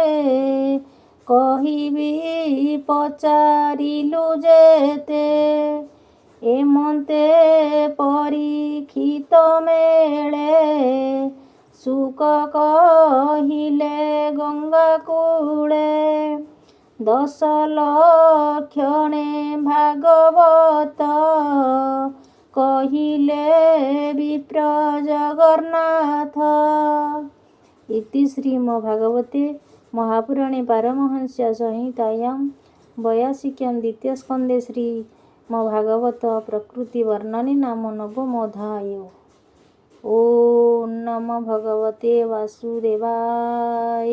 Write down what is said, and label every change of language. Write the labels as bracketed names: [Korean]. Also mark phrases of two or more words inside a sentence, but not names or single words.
[Odia] କହିବି ପଚାରିଲୁ ଯେତେ ଏମନ୍ତେ ପରୀକ୍ଷିତ ମେଳେ ସୁକ କହିଲେ ଗଙ୍ଗା କୂଳେ 10 ଲକ୍ଷଣେ ଭାଗବତ କହିଲେ ବିପ୍ର ଜଗନ୍ନାଥ। [Sanskrit] ଇତି ଶ୍ରୀମଦ୍ଭାଗବତେ महापुराणे पारमहंस्या संहितायां 82 द्वितीय स्कंदे श्रीमद्भागवत प्रकृति वर्णने नाम नवमोऽध्याय। ओम नमो भगवते वासुदेवाय।